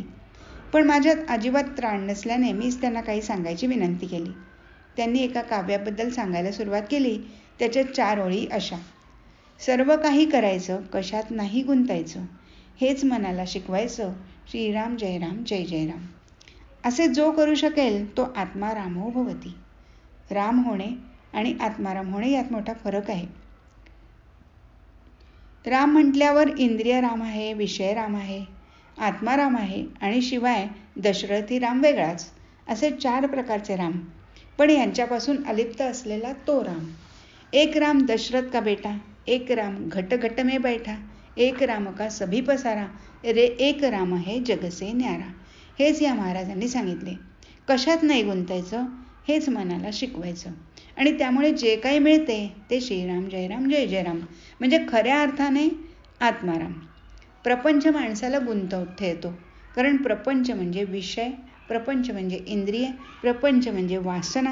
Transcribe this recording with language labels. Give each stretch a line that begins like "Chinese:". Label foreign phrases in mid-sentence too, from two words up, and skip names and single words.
Marathi: पण माझ्यात अजिबात त्राण नसल्याने मीच त्यांना काही सांगायची विनंती केली. त्यांनी एका काव्याबद्दल सांगायला सुरुवात केली. त्याच्या 4 ओळी अशा: सर्व काही करायचं, कशात नाही गुंतायचं. हेच मनाला शिकवायचं. श्रीराम जय राम जय जय राम. असे जो करू शकेल तो
Sanskrit: आत्मा रामो भवती.
Marathi: राम होणे आणि आत्माराम होणे यात मोठा फरक आहे. राम म्हटल्यावर इंद्रिय राम आहे, विषय राम आहे, आत्मा राम आहे आणि शिवाय दशरथी राम वेगळाच, असे 4 प्रकारचे राम. पण यांच्यापासून अलिप्त असलेला तो राम.
Hindi: एक राम दशरथ का बेटा, एक राम घट घट में बैठा, एक राम का सभी पसारा, रे एक राम है जग से न्यारा.
Marathi: हेच या महाराजांनी सांगितले. कशात नाही गुंतायचं, हेच मनाला शिकवायचं. आणि त्यामुळे जे काही मिळते ते श्रीराम जय राम जय जय राम, म्हणजे खऱ्या अर्थाने आत्माराम. प्रपंच माणसाला गुंतवून ठेवतो. कारण प्रपंच म्हणजे विषय, प्रपंच म्हणजे इंद्रिय, प्रपंच म्हणजे वासना.